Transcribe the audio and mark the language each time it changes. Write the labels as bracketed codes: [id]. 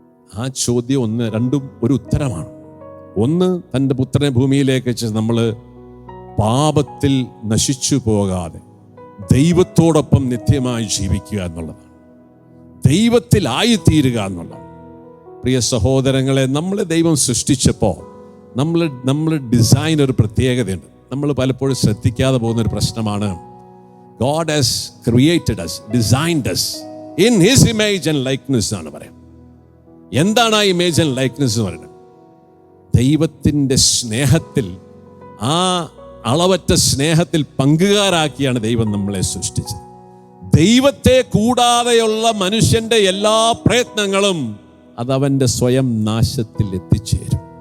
[ml] ആ ചോദ്യം രണ്ടും ഒരു ഉത്തരമാണ്. ഒന്ന്, തൻ്റെ പുത്രനെ ഭൂമിയിലേക്ക് അയച്ചത് നമ്മൾ പാപത്തിൽ നശിച്ചു പോകാതെ ദൈവത്തോടൊപ്പം നിത്യമായി ജീവിക്കുക എന്നുള്ളതാണ്, ദൈവത്തിലായിത്തീരുക എന്നുള്ളതാണ്. പ്രിയ സഹോദരങ്ങളെ, നമ്മളെ ദൈവം സൃഷ്ടിച്ചപ്പോൾ നമ്മൾ ഡിസൈൻ ഒരു പ്രത്യേകതയുണ്ട്. നമ്മൾ പലപ്പോഴും ശ്രദ്ധിക്കാതെ പോകുന്നൊരു പ്രശ്നമാണ്. [en] God has created us, designed us in His image and likeness [ml] എന്നാണ് പറയാം. എന്താണ് ആ ഇമേജ് ആൻഡ് ലൈക്ക്നെസ് എന്ന് പറയുന്നത്? ദൈവത്തിൻ്റെ സ്നേഹത്തിൽ, ആ അളവറ്റ സ്നേഹത്തിൽ പങ്കുകാരാക്കിയാണ് ദൈവം നമ്മളെ സൃഷ്ടിച്ചത്. ദൈവത്തെ കൂടാതെയുള്ള മനുഷ്യന്റെ എല്ലാ പ്രയത്നങ്ങളും അതവൻ്റെ സ്വയം നാശത്തിൽ എത്തിച്ചേരും.